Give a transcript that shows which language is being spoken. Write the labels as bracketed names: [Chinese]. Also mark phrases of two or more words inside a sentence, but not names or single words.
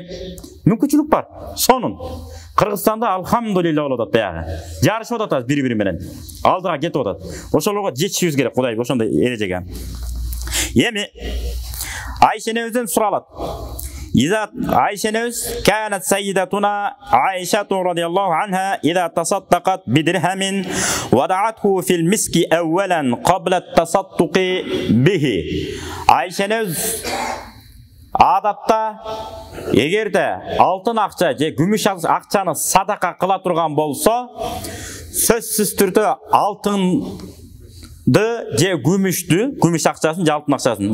[Kyrgyz] Мүмкүнчүлүк бар. Сонун. Кыргызстанда алхамдулилла болуп атат баягы. Жарышып атат бири-бири менен. Алдыга кетип атат. Ошолорго жетишибиз керек Кудай ошондой эрежеге. Эми Айшенебизден суралат. [Arabic] Айшенебиз كانت سيدتنا عائشة رضي الله عنها إذا تصدقت بدرهم وضعته في المسك أولا قبل التصدق به. [Kyrgyz] Айшенебиз адатта эгерде алтын акча же күмүш акчаны садака кыла турган болсо, сөзсүз түрдө алтынды же күмүш акчасын же алтын акчасын.